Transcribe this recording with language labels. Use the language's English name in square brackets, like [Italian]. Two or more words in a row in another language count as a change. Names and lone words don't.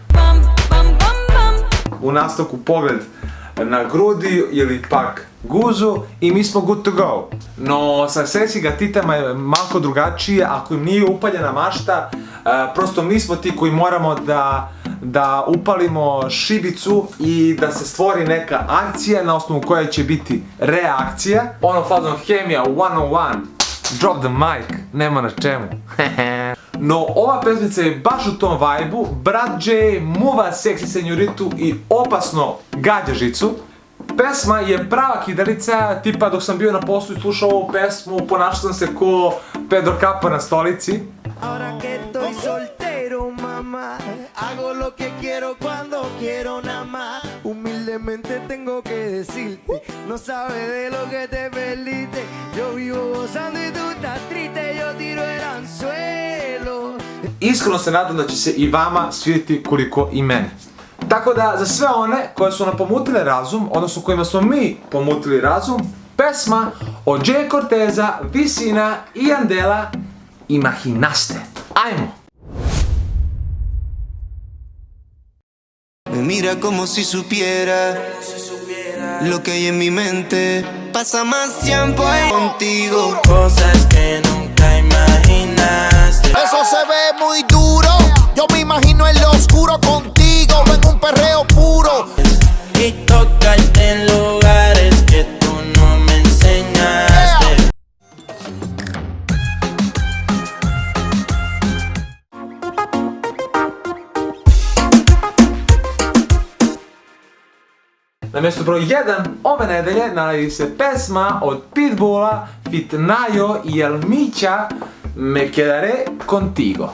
[Serbian] u nastavku pogled na grudi ili pak guzu i mi smo [English] good to go. [Serbian] No sa seksi gatitama je malko drugačije, ako im nije upaljena mašta, prosto mi smo ti koji moramo da upalimo šibicu i da se stvori neka akcija na osnovu koje će biti reakcija. Ono fazom hemija, [English] one on one, drop the mic, [Serbian] nema na čemu. No ova pesmica je baš u tom vibe-u. Brat J muva seksi senjoritu i opasno gađa žicu. Pesma je prava kidalica, tipa dok sam bio na poslu i slušao ovu pesmu, ponašao sam se ko Pedro Capa na stolici. [Spanish] Ahora que estoy soltero, mamá, hago lo que quiero cuando quiero nada más. Humildemente tengo que decirte, no sabes de lo que te perdiste. Yo vivo gozando y tú estás triste, yo tiro el anzuelo. [Serbian] Iskreno se nadam da će se i vama svidjeti koliko i meni. Tako da, za sve one koje su nam pomutile razum, odnosno kojima smo mi pomutili razum, pesma od Jay Corteza, Visina i Andela, Imaginaste. Ajmo! [Spanish] Me mira como si supiera lo que hay en mi mente. Pasa más tiempo contigo. Cosas que nunca imaginaste. Eso se ve muy duro. Yo me imagino en lo oscuro contigo, en un perreo puro. Y tocarte en lugares que tú no me enseñaste. [Serbian] Na mjestu broj 1 ove nedelje nalazi se pesma od Pitbulla, Fit Nayo i Elmića, Me quedaré contigo.